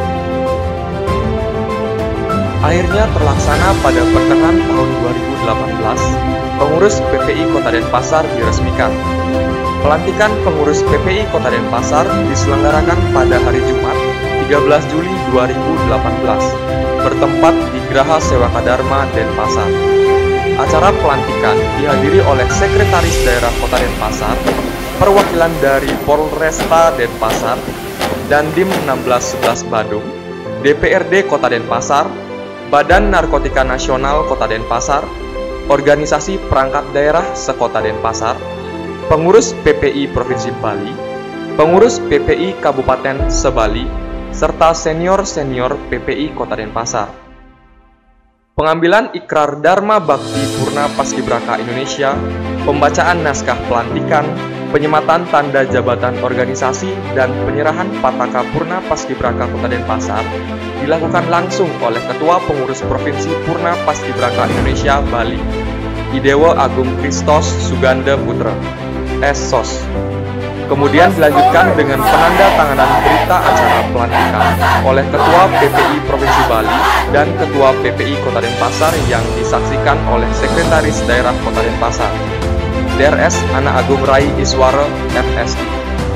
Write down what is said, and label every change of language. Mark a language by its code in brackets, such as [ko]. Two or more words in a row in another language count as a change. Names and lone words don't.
[id] Akhirnya terlaksana pada pertengahan tahun 2018, pengurus PPI Kota Denpasar diresmikan. Pelantikan pengurus PPI Kota Denpasar diselenggarakan pada hari Jumat 13 Juli 2018, bertempat di Graha Sewaka Dharma Denpasar. Acara pelantikan dihadiri oleh Sekretaris Daerah Kota Denpasar, perwakilan dari Polresta Denpasar, Dandim 1611 Badung, DPRD Kota Denpasar, Badan Narkotika Nasional Kota Denpasar, Organisasi Perangkat Daerah Sekota Denpasar, pengurus PPI Provinsi Bali, pengurus PPI Kabupaten Sebali, serta senior-senior PPI Kota Denpasar. Pengambilan ikrar Dharma Bakti Purna Paskibraka Indonesia, pembacaan naskah pelantikan, penyematan tanda jabatan organisasi, dan penyerahan Pataka Purna Paskibraka Kota Denpasar dilakukan langsung oleh Ketua Pengurus Provinsi Purna Paskibraka Indonesia Bali, Idewo Agung Kristos Suganda Putra, SOS. Kemudian dilanjutkan dengan penanda tanganan berita acara pelantikan oleh Ketua PPI Provinsi Bali dan Ketua PPI Kota Denpasar yang disaksikan oleh Sekretaris Daerah Kota Denpasar, DRS Ana Agung Rai Iswara, FSI.